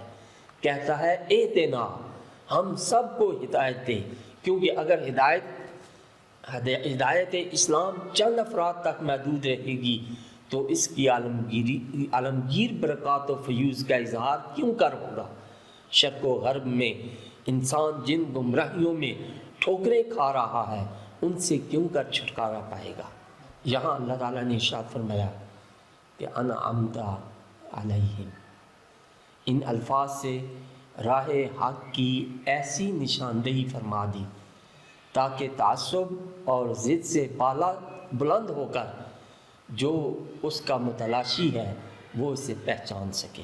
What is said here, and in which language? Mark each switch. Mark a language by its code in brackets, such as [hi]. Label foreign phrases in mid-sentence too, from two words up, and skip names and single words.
[ur] کہتا ہے اہدنا، ہم سب کو ہدایت دے، کیونکہ اگر ہدایت اسلام چند افراد تک محدود رہے گی تو اس کی عالمگیر برکات و فیوز کا اظہار کیوں کر ہوگا؟ شرق و غرب میں انسان جن گمراہیوں میں ٹھوکریں کھا رہا ہے ان سے کیوں کر چھٹکارا پائے گا؟ یہاں اللہ تعالیٰ نے ارشاد فرمایا کہ [ar] انعمت علیہم، [ur] ان الفاظ سے راہ حق کی ایسی نشاندہی فرما دی تاکہ تعصب اور ضد سے بالا بلند ہو کر جو اس کا متلاشی ہے وہ اسے پہچان سکے۔